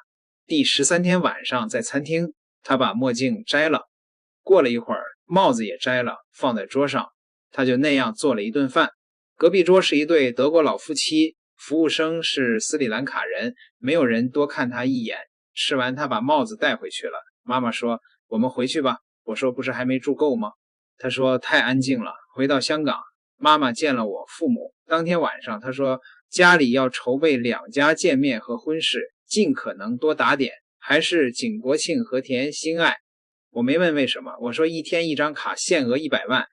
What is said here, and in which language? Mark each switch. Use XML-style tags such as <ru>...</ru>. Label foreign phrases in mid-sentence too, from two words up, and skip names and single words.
<zh>第13天晚上在餐廳，她把墨鏡摘了，過了一會兒帽子也摘了，放在桌上，她就那樣做了一頓飯。隔壁桌是一對德國老夫妻，服務生是斯里蘭卡人，沒有人多看她一眼。吃完她把帽子帶回去了。媽媽說我們回去吧。我說不是還沒住夠嗎？她說太安靜了。回到香港，媽媽見了我父母。當天晚上她說家裡要籌備2家見面和婚事，盡可能多打點，還是景國慶和田心愛。我沒問為什麼，我說1天1張卡，限額100萬。</zh>